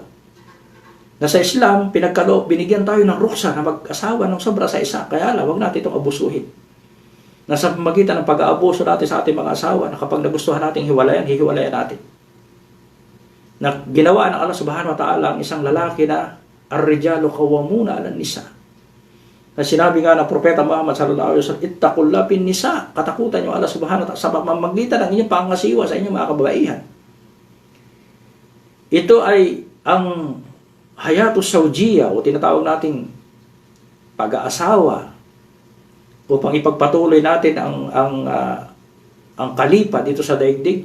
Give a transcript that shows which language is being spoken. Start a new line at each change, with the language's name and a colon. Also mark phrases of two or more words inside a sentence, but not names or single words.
Filipino: Na sa Islam, binigyan tayo ng ruksa na mag-asawa ng sobra sa isa. Kaya huwag natin itong abusuhin. Nasa magitan ng pag-aabuso natin sa ating mga asawa, na kapag nagustuhan natin hihiwalayan natin. Na ginawa ng Allah
Arabic: سبحانه وتعالى
Filipino: ang isang lalaki na
Arabic: الرجال قوامون على النساء.
Filipino: Na sinabi nga ng Propeta Muhammad
Arabic: صلى الله عليه وسلم, اتقوا الله بالنساء,
Filipino: katakutan niyo Allah
Arabic: سبحانه وتعالى
Filipino: sa pamamagitan ng inyong pangasiwa sa inyong mga kababaihan. Ito ay ang
Arabic: الحياة الزوجية
Filipino: o tinatawag nating pag-aasawa upang ipagpatuloy natin ang kalipa dito sa daigdig.